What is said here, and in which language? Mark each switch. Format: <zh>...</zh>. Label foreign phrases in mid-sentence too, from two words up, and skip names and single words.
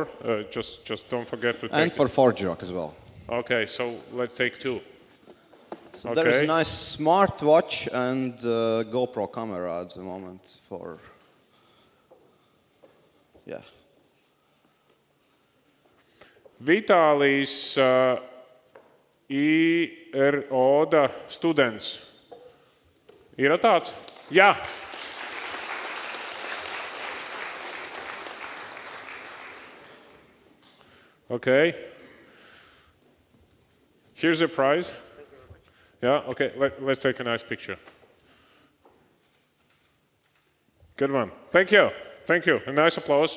<en>Just don't forget to take and for Forge Rock as well. Okay, so let's take two. So there is a nice smartwatch and GoPro camera at the moment for, yeah.</en> <lv>Vitālijs Roda students. Ir tāds? Jā.</lv> <en>Okay. Here's the prize. Yeah, okay, let's take a nice picture. Good one. Thank you. Thank you. A nice applause.</en>